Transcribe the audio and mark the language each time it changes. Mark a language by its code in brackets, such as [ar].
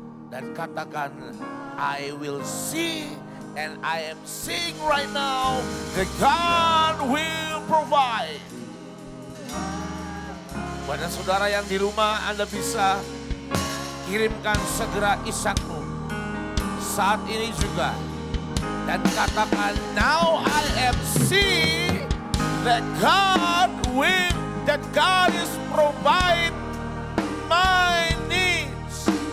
[id] Dan katakan, [en] I will see and I am seeing right now that God will provide. [id] Pada saudara yang di rumah, Anda bisa kirimkan segera ishakmu saat ini juga. Dan katakan, [en] now I am seeing that God is provide my needs.